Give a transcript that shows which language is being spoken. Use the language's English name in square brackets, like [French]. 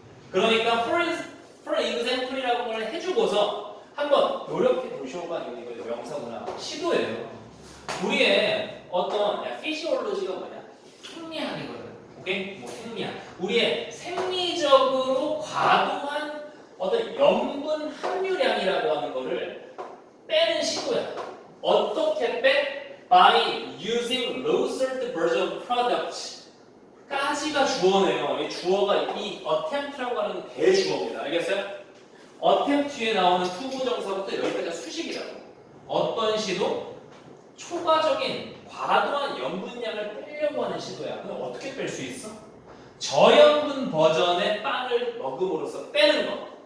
[Korean] 그러니까 [English] for example [Korean] 이라고 걸 해주고서 한번 노력해 보셔봐. 이거 명사구나. 시도예요. 우리의 어떤 피지올로지가 뭐냐? 생리학이거든. 오케이? 뭐 생리학. 우리의 생리적으로 과도한 어떤 염분 함유량이라고 하는 거를 빼는 시도야. 어떻게 빼? [English] By using low salt version products. [Korean] 까지가 주어네요. 이 주어가 이 attempt라고 하는 대주어입니다. 알겠어요? attempt 뒤에 나오는 투부정사부터 여기까지가 수식이라고. 어떤 시도? 초과적인 과도한 염분량을 빼려고 하는 시도야. 그럼 어떻게 뺄 수 있어? 저염분 버전의 빵을 먹음으로써 빼는 거.